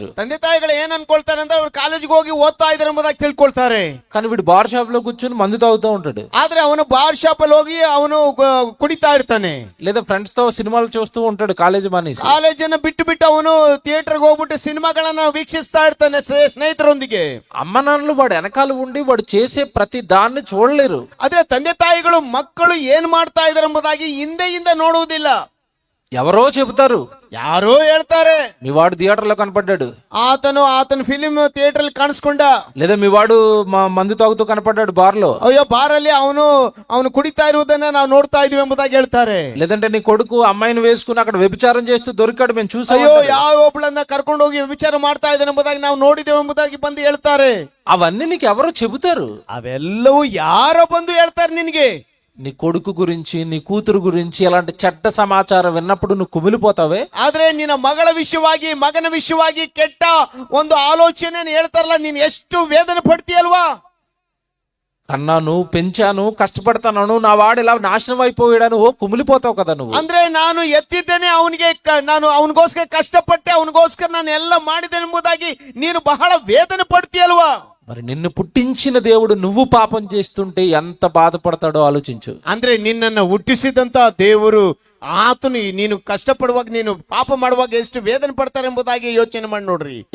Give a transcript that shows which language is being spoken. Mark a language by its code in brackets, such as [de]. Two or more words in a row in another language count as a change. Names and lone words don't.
[kn] ತಂದೆ ತಾಯಿಗಳು ಏನ್ ಅನ್ಕೊಳ್ತಾರೆ ಅಂದ್ರೆ ಅವ್ರು ಕಾಲೇಜಿಗೆ ಹೋಗಿ ಓದ್ತಾ ಇದಾರೆ ಎಂಬುದಾಗಿ ತಿಳ್ಕೊಳ್ತಾರೆ. [te] కానీ వీడు [en] bar shop [te] లో కూర్చొని మందు తాగుతూ ఉంటాడు, [kn] ಆದ್ರೆ ಅವನು [en] bar shop [kn] ಅಲ್ಲಿ ಹೋಗಿ ಅವನು ಕುಡಿತಾ ಇರ್ತಾನೆ, [te] లేదా ఫ్రెండ్స్ తో సినిమాలు చూస్తూ ఉంటాడు కాలేజీ మానేసి. [kn] ಕಾಲೇಜನ್ನ ಬಿಟ್ಟು ಅವನು ಥಿಯೇಟರ್ಗೆ ಹೋಗ್ಬಿಟ್ಟು ಸಿನಿಮಾಗಳನ್ನ ವೀಕ್ಷಿಸ್ತಾ ಇರ್ತಾನೆ ಸ್ನೇಹಿತರೊಂದಿಗೆ. [te] అమ్మ నాన్నలు వాడు వెనకాల ఉండి వాడు చేసే ప్రతి దాన్ని చూడలేరు. [kn] ಆದ್ರೆ ತಂದೆ ತಾಯಿಗಳು ಮಕ್ಕಳು ಏನ್ ಮಾಡ್ತಾ ಇದಾರೆ ಎಂಬುದಾಗಿ ಹಿಂದೆಯಿಂದ ನೋಡುವುದಿಲ್ಲ. [te] ఎవరో చెబుతారు, [kn] ಯಾರೋ ಹೇಳ್ತಾರೆ, [te] మీ వాడు థియేటర్ లో కనపడ్డాడు, [kn] ಆತನ [en] film theater [kn] ಅಲ್ಲಿ ಕಾಣಿಸ್ಕೊಂಡ, [te] లేదా మీ వాడు మందు తాగుతూ కనపడ్డాడు బార్ లో, [kn] ಅಯ್ಯೋ ಬಾರ್ ಅಲ್ಲಿ ಅವನು ಕುಡಿತಾ ಇರುವುದನ್ನ ನಾವು ನೋಡ್ತಾ ಇದೀವಿ ಎಂಬುದಾಗಿ ಹೇಳ್ತಾರೆ. [te] లేదంటే నీ కొడుకు అమ్మాయిని వేసుకుని అక్కడ వ్యభిచారం చేస్తూ దొరికాడు మేము చూసాం, [kn] ಅಯ್ಯೋ ಯಾವ ಒಬ್ಬಳನ್ನ ಕರ್ಕೊಂಡು ಹೋಗಿ ವಿಚಾರ ಮಾಡ್ತಾ ಇದ್ದಾನೆ ಎಂಬುದಾಗಿ ನಾವು ನೋಡಿದ್ದೇವೆ ಎಂಬುದಾಗಿ ಬಂದು ಹೇಳ್ತಾರೆ. [te] అవన్నీ నీకు ఎవరో చెబుతారు. [kn] ಅವೆಲ್ಲವೂ ಯಾರೋ ಬಂದು ಹೇಳ್ತಾರೆ ನಿನ್ಗೆ. [te] నీ కొడుకు గురించి, నీ కూతురు గురించి ఎలాంటి చెడ్డ సమాచారం విన్నప్పుడు నువ్వు కుమిలిపోతావే. [kn] ಆದ್ರೆ ನಿನ್ನ ಮಗಳ ವಿಷಯವಾಗಿ, ಮಗನ ವಿಷಯವಾಗಿ ಕೆಟ್ಟ ಒಂದು ಆಲೋಚನೆ ಹೇಳ್ತಾರಲ್ಲ, ನೀನ್ ಎಷ್ಟು ವೇದನೆ ಪಡ್ತೀಯಲ್ವಾ. [te] కన్నాను, పెంచాను, కష్టపడతాను, నా వాడు ఇలా నాశనం అయిపోయాడని ఓ కుమిలిపోతావు కదా నువ్వు. [kn] ಅಂದ್ರೆ ನಾನು ಎತ್ತಿದ್ದೇನೆ ಅವನಿಗೆ, ನಾನು ಅವನಿಗೋಸ್ಕರ ಕಷ್ಟಪಟ್ಟೆ, ಅವನಿಗೋಸ್ಕರ ನಾನು ಎಲ್ಲ ಮಾಡಿದ್ದೇನೆ ಎಂಬುದಾಗಿ ನೀನು ಬಹಳ ವೇದನೆ ಪಡ್ತೀಯಲ್ವಾ. [te] మరి నిన్ను పుట్టించిన దేవుడు నువ్వు పాపం చేస్తుంటే ఎంత బాధపడతాడో ఆలోచించు. [kn] ಅಂದ್ರೆ ನಿನ್ನನ್ನು ಹುಟ್ಟಿಸಿದಂತ ದೇವರು ಆತನು ನೀನು ಕಷ್ಟಪಡುವಾಗ, ನೀನು ಪಾಪ ಮಾಡುವಾಗ ಎಷ್ಟು ವೇದನೆ ಪಡ್ತಾರೆ ಎಂಬುದಾಗಿ ಯೋಚನೆ ಮಾಡಿ ನೋಡ್ರಿ.